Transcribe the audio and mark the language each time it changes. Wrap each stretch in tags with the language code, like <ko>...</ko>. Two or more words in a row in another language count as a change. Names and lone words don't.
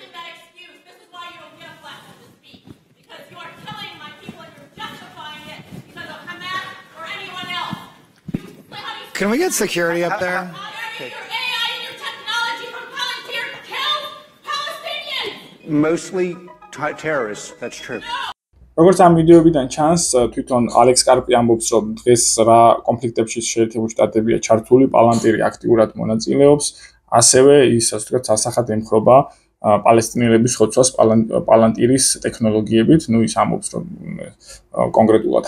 <en>Can we get security up there? Mostly terrorists, that's true.</en> <ka>როგორც ამ ვიდეოებიდან ჩანს, თვითონ ალექს კარპი ამბობს, რომ დღეს რა კონფლიქტებში შეერთებული შტატებია ჩართული, პალანტირი აქტიურად მონაწილეობს, ასევე ის ასე ვთქვათ, სასახად ემხრობა პალესტინელების ხოცვას პალანტირის ტექნოლოგიებით, ну ის ამბობს, რომ კონკრეტულად</ka>